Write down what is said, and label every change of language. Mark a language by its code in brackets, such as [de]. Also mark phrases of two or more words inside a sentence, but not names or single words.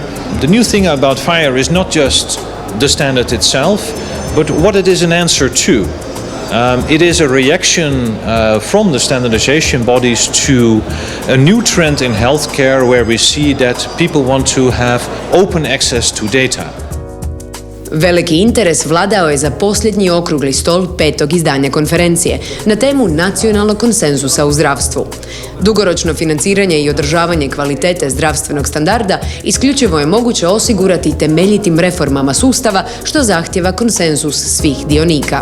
[en] The new thing about FHIR is not just the standard itself, but what it is an answer to. It is a reaction from the standardization bodies to a new trend in healthcare where we see that people want to have open access to data. [hr] Veliki interes vladao je za posljednji okrugli stol 5. izdanja konferencije na temu nacionalnog konsenzusa u zdravstvu. Dugoročno financiranje i održavanje kvalitete zdravstvenog standarda isključivo je moguće osigurati temeljitim reformama sustava, što zahtjeva konsenzus svih dionika.